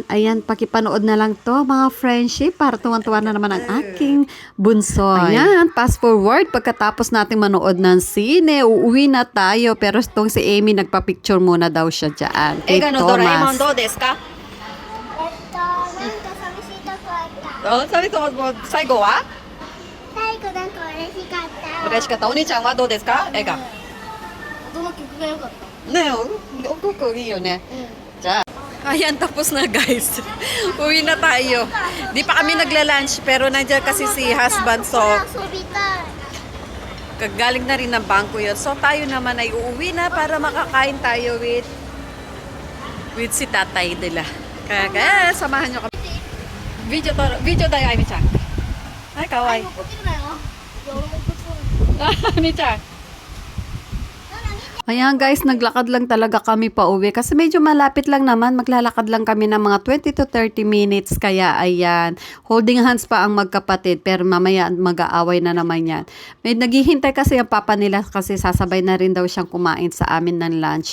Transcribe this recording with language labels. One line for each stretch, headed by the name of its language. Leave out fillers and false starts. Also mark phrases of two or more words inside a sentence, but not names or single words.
Filipino: Ayan, pakipanood na lang to mga friendship para tuwan-tuwa na naman ang aking bunsoy. Ayan,
English: fast forward,
Filipino: pagkatapos natin manood ng sine, uuwi na tayo. Pero itong si Amy, nagpa-picture muna daw siya dyan. Kay Thomas. Doraemon,
Japanese: どうですか?
Filipino: Sabi ko,
Japanese: 最後は? 最後なんか嬉しかった。嬉しかった。お兄ちゃんはどうですか？映画。どの曲が良かった？
Filipino: Ne, okay,いいよね。Diyan. Ayan, tapos na guys. Uwi na tayo. Di pa kami nagla-lunch pero nandiyan kasi si husband, so
Japanese: 遊びたい。
Filipino: kagaling na rin ng bangko yun. So tayo naman ay uuwi na para makakain tayo with si tatay nila. Kaya samahan nyo kami. Video tayo, Amy-chan. Ay, kawai.
Japanese: 残ってるなよ。いや、俺もこっちも。
Filipino: Amy-chan. Ayan guys, naglakad lang talaga kami pa uwi kasi medyo malapit lang naman. Maglalakad lang kami ng mga
English: 20 to 30 minutes.
Filipino: Kaya ayan,
English: holding hands
Filipino: pa ang magkapatid pero mamaya mag-aaway na naman yan. May naghihintay kasi ang papa nila kasi sasabay na rin daw siyang kumain sa amin ng lunch.